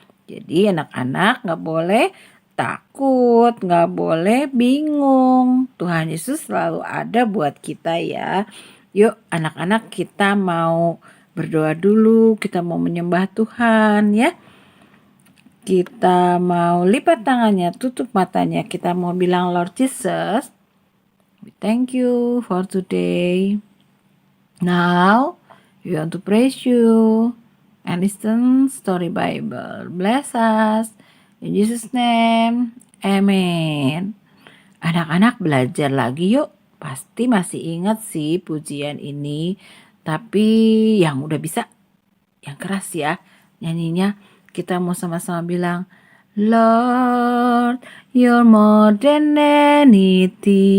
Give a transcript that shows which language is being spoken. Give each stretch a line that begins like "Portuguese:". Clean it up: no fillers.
Indonesian: Jadi anak-anak gak boleh takut, gak boleh bingung. Tuhan Yesus selalu ada buat kita ya. Yuk anak-anak, kita mau berdoa dulu, kita mau menyembah Tuhan ya. Kita mau lipat tangannya, tutup matanya. Kita mau bilang,
English: Lord Jesus, we thank you for today. Now, we want to praise you and listen story Bible. Bless us. In Jesus' name, amen.
Indonesian: Anak-anak belajar lagi yuk. Pasti masih ingat sih pujian ini. Tapi yang udah bisa, yang keras ya nyanyinya. Kita mau sama-sama bilang,
English: Lord, you're more than anything.